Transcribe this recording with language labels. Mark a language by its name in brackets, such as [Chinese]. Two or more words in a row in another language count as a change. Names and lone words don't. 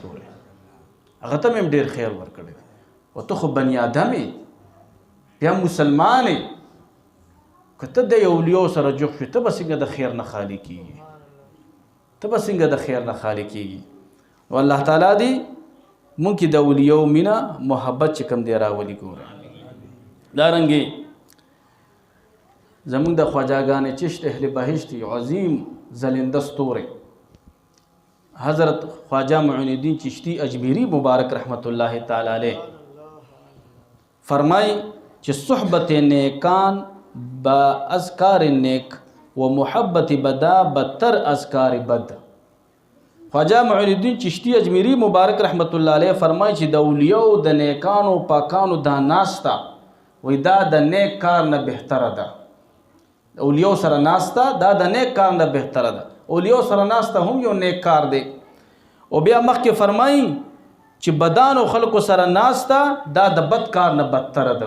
[Pashto] ګوره ختم هم ډېر خیر ور کړی دی. او ته خو بني آدم یې، بیا مسلمان یې، که ته د اولیاء سره جوړ شې ته به څنګه د خیر نه خالی کېږي، ته به څنګه د خیر نه خالی کېږي. نو الله تعالی دې مونږ کې د اولیاء مینه محبت چې کوم دی راولي. ګوره دارنګې زمونږ د خواجاګانې چشت اهل بهشت عظیم زلنده ستوری حضرت خواجہ معین الدین چشتی اجمیری مبارک رحمت الله تعالی علیه فرمای چې [Persian] صحبت نیکان با اذکار نیک و محبت بدا بدتر اذکار بد. [Pashto] خواجہ معین الدین چشتی اجمیری مبارک رحمت الله علیه فرمای چې د اولیاء د نیکانو پاکانو دا ناستا وای دا د نیک کار نه بهتره ده. اولیو سره ناسته دا د نیک کار نه بهتره ده. اولیو سره ناسته هم یو نیک کار دی. او بیا مخکې فرمایي چې بدانو خلکو سره ناسته دا د بد کار نه بدتره ده.